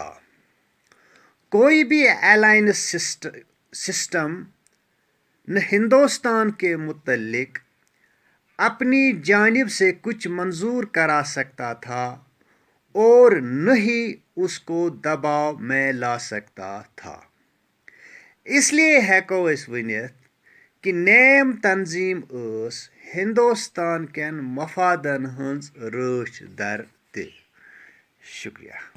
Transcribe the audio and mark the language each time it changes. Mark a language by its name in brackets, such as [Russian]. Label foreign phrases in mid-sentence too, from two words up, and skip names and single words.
[Urdu] کوئی بھی [English] alliance system [Urdu] نہ ہندوستان کے متعلق اپنی جانب سے کچھ منظور کرا سکتا تھا اور نہ ہی اس کو دباؤ میں لا سکتا تھا. [Kashmiri] इसलिए हेको अस वनित कि नेम तंजीम ٲस हिंदुस्तान केन मफादन हंज रच दर ते। [Urdu] شکریہ.